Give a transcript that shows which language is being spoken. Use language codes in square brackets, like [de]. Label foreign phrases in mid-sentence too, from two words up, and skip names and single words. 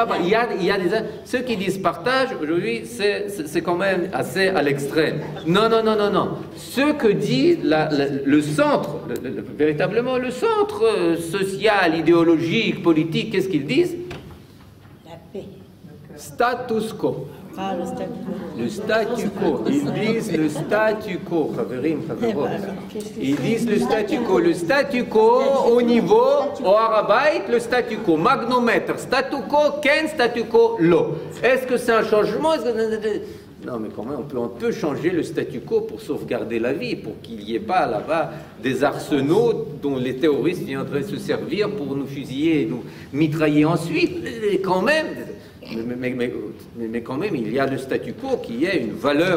[fr] Il y a ceux qui disent partage aujourd'hui, c'est quand même assez à l'extrême. Non. Ce que dit le centre, véritablement le centre social, idéologique, politique, qu'est-ce qu'ils disent? La paix. Status quo. Ah, le statu quo. Le statu quo. Ils disent le statu quo. Ils disent le statu quo. Le statu quo au niveau, au Harabait, le statu quo. Magnomètre. Statu quo, ken statu quo, lo. Est-ce que c'est un changement? Non, mais quand même, on peut changer le statu quo pour sauvegarder la vie, pour qu'il n'y ait pas là-bas des arsenaux dont les terroristes viendraient se servir pour nous fusiller et nous mitrailler ensuite. Et quand même. Mais quand même, il y a le statu quo qui est une valeur.